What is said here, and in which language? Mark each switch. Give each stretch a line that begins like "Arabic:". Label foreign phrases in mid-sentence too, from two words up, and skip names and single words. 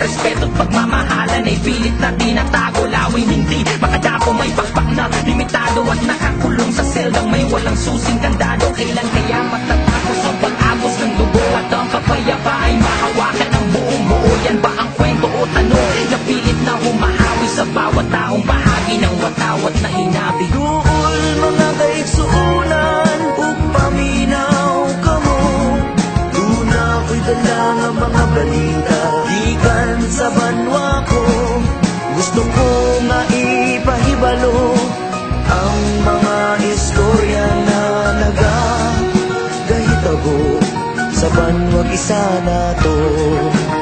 Filipino: Respeto at pagmamahalan ay pilit na tinatago. Laway hindi makadapo, may pakpak na limitado at nakakulong sa seldang may walang susing kandado. Kailan kaya matatapos ang pag-agos ng dugo at ang kapayapa ay mahawakan ng buong buo? Yan ba ang kwento o tanong na pilit na humahawi sa bawat taong bahagi ng watawat na hinabi?
Cebuano: Duol mga kaigsuunan ug paminaw kamo, tuna ko'y dala nga mga balita gikan sa banwa ko. Gusto ko nga ipahibalo ang mga istorya na nagagahitabo sa banwag isa na to.